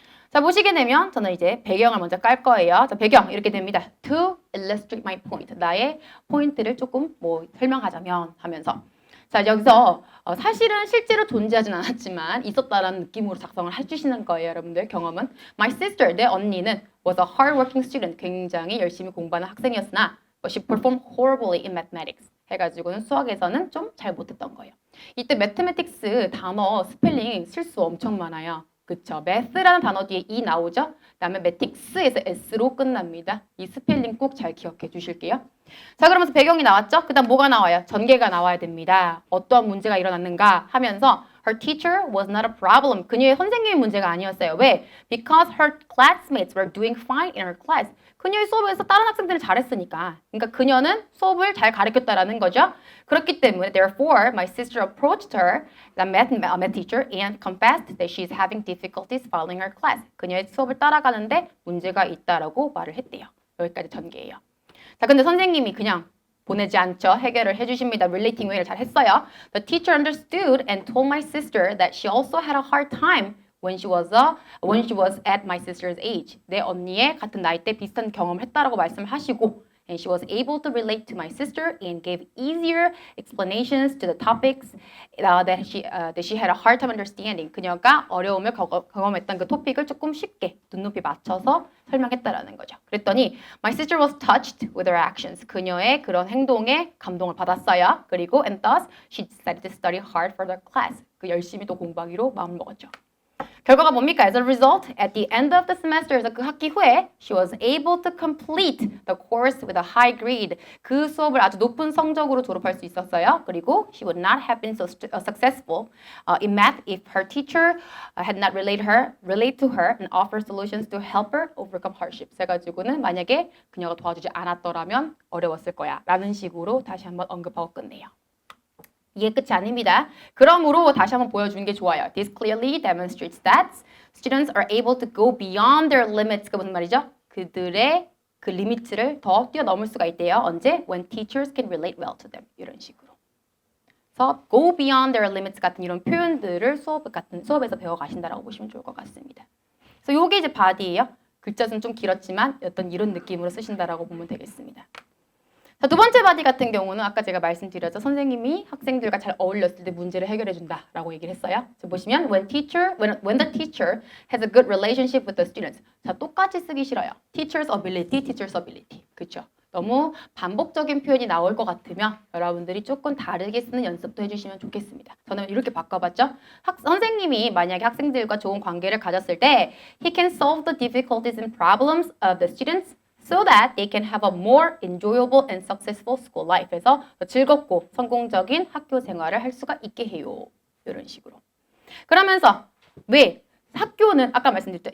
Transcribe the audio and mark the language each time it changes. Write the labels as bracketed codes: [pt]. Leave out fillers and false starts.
[ko] 자, 보시게 되면 저는 이제 배경을 먼저 깔 거예요. 자, 배경 이렇게 됩니다. [en] To illustrate my point. [ko] 나의 포인트를 조금 뭐 설명하자면 하면서. 자, 여기서 사실은 실제로 존재하진 않았지만 있었다라는 느낌으로 작성을 해주시는 거예요, 여러분들 경험은. [en] My sister, [ko] 내 언니는 [en] was a hardworking student. [ko] 굉장히 열심히 공부하는 학생이었으나 [en] but she performed horribly in mathematics. [ko] 해가지고는 수학에서는 좀 잘 못했던 거예요. 이때 mathematics 단어 스펠링 실수 엄청 많아요. 그쵸? math라는 단어 뒤에 E 나오죠? 그 다음에 mathematic스에서 S로 끝납니다. 이 스펠링 꼭 잘 기억해 주실게요. 자, 그러면서 배경이 나왔죠? 그 다음 뭐가 나와요? 전개가 나와야 됩니다. 어떠한 문제가 일어났는가 하면서 [en] her teacher was not a problem. [ko] 그녀의 선생님이 문제가 아니었어요. 왜? [en] Because her classmates were doing fine in her class. [ko] 그녀의 수업에서 다른 학생들이 잘했으니까. 그러니까 그녀는 수업을 잘 가르쳤다라는 거죠. 그렇기 때문에 [en] therefore my sister approached her, the math teacher, and confessed that she is having difficulties following her class. [ko] 그녀의 수업을 따라가는데 문제가 있다라고 말을 했대요. 여기까지 전개예요. 자, 근데 선생님이 그냥 보내지 않죠. 해결을 해주십니다. relating way를 잘 했어요. [en] The teacher understood and told my sister that she also had a hard time when she was at my sister's age. [ko] 내 언니의 같은 나이 때 비슷한 경험을 했다라고 말씀하시고 [en] and she was able to relate to my sister and gave easier explanations to the topics that she had a hard time understanding. [ko] 그녀가 어려움을 경험했던 그 토픽을 조금 쉽게 눈높이 맞춰서 설명했다라는 거죠. [en] 그랬더니 my sister was touched with her actions. [ko] 그녀의 그런 행동에 감동을 받았어요. [en] 그리고 and thus she decided to study hard for the class. [ko] 그 열심히 또 공부하기로 마음을 먹었죠. 결과가 뭡니까? [en] As a result, at the end of the semester, [ko] 그 학기 후에 [en] she was able to complete the course with a high grade. [ko] 그 수업을 아주 높은 성적으로 졸업할 수 있었어요. [en] 그리고 she would not have been so successful in math if her teacher had not relate to her and offer solutions to help her overcome hardships. [ko] 해가지고는 만약에 그녀가 도와주지 않았더라면 어려웠을 거야. 라는 식으로 다시 한번 언급하고 끝내요. 이게 끝이 아닙니다. 그러므로 다시 한번 보여주는 게 좋아요. [en] This clearly demonstrates that students are able to go beyond their limits. [ko] 그 무슨 말이죠? 그들의 그 리미트를 더 뛰어넘을 수가 있대요. 언제? [en] When teachers can relate well to them. [ko] 이런 식으로. 그래서 [en] go beyond their limits [ko] 같은 이런 표현들을 수업에서 배워가신다라고 보시면 좋을 것 같습니다. 그래서 이게 이제 body예요. 글자 수는 좀 길었지만 어떤 이런 느낌으로 쓰신다라고 보면 되겠습니다. 자, 두 번째 바디 같은 경우는 아까 제가 말씀드렸죠. 선생님이 학생들과 잘 어울렸을 때 문제를 해결해 준다라고 얘기를 했어요. [en] 자, 보시면 when the teacher has a good relationship with the students. [ko] 자, 똑같이 쓰기 싫어요. teacher's ability. 그렇죠? 너무 반복적인 표현이 나올 것 같으면 여러분들이 조금 다르게 쓰는 연습도 해주시면 좋겠습니다. 저는 이렇게 바꿔봤죠. 선생님이 만약에 학생들과 좋은 관계를 가졌을 때 [en] he can solve the difficulties and problems of the students so that they can have a more enjoyable and successful school life. [ko] 그래서 즐겁고 성공적인 학교 생활을 할 수가 있게 해요. 이런 식으로. 그러면서 왜? 학교는 아까 말씀드렸죠.